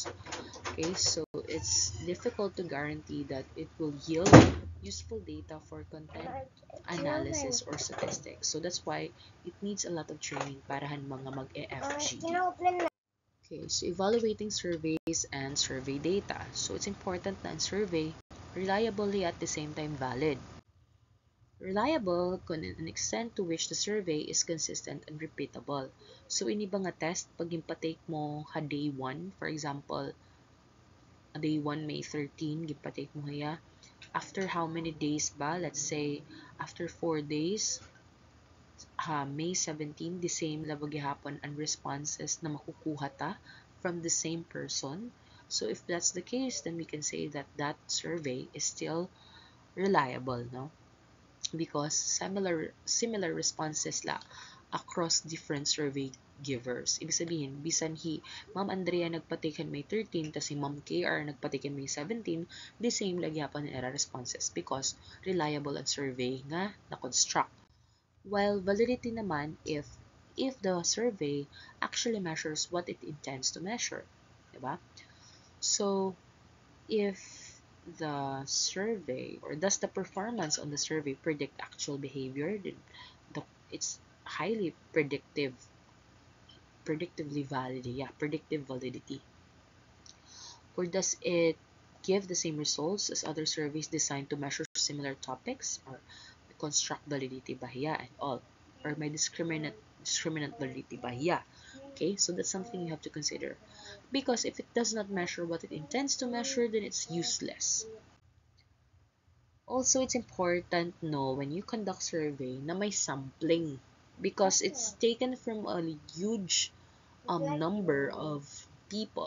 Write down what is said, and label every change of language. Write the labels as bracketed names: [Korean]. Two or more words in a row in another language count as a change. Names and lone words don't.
[English] Okay, so it's difficult to guarantee that it will yield useful data for content analysis or statistics. [Waray] So that's why [English] it needs a lot of training [Waray] para mga mag-EFGD. [English] Okay, so evaluating surveys and survey data. So it's important [Waray] na ang [English] survey reliably at the same time valid. Reliable kung an extent to which the survey is consistent and repeatable. [Waray] So ini ba nga test pag impatake mo ha day 1, [English] for example, [Waray] day 1 May 13, gipatake mo haya. [English] After how many days ba? Let's say after 4 days, May 17, the same level [Waray] gihapon ang responses na makukuha ta [English] from the same person. So if that's the case, then we can say that that survey is still reliable, no? Because similar responses la across different survey givers. [Filipino] Ibig sabihin, [Waray] bisan Ma'am Andrea nagpatikan May 13, tas si Ma'am KR nagpatikan May 17, [English] the same [Waray] lagi hapon ang era responses [English] because reliable [Waray] ang survey nga na-construct. [English] While validity naman if the survey actually measures what it intends to measure, diba? So, if the survey or does the performance on the survey predict actual behavior, then it's highly predictively valid, predictive validity. Or does it give the same results as other surveys designed to measure similar topics, or construct validity ba hiya and all, or may discriminant validity ba hiya? Okay, so that's something you have to consider, because if it does not measure what it intends to measure, then it's useless. Also, it's important when you conduct survey [Waray] na may [English] sampling, because it's taken from a huge number of people.